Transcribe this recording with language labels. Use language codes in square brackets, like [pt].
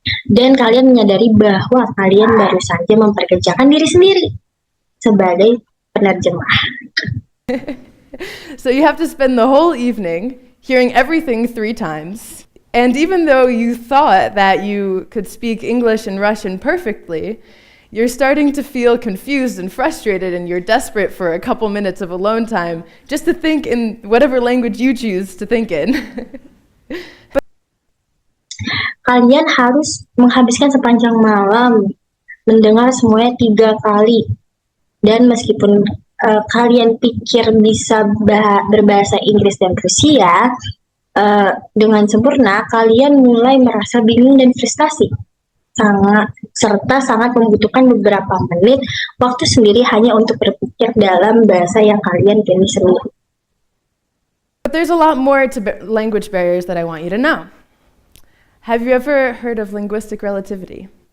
[id] Dan kalian menyadari bahwa kalian baru saja memperkerjakan diri sendiri sebagai penerjemah. [en] So you have to spend the whole evening hearing everything 3 times. And even though you thought that you could speak English and Russian perfectly, you're starting to feel confused and frustrated, and you're desperate for a couple minutes of alone time just to think in whatever language you choose to think in. [id] Kalian harus menghabiskan sepanjang malam mendengar semuanya 3 kali. Dan meskipun kalian pikir bisa berbahasa Inggris dan Rusia, Dengan sempurna, kalian mulai merasa bingung dan frustasi. Sangat membutuhkan beberapa menit waktu sendiri hanya untuk berpikir dalam bahasa yang kalian pilih sendiri. [en] But there's a lot more to language barriers that I want you to know. Have you ever heard of linguistic relativity?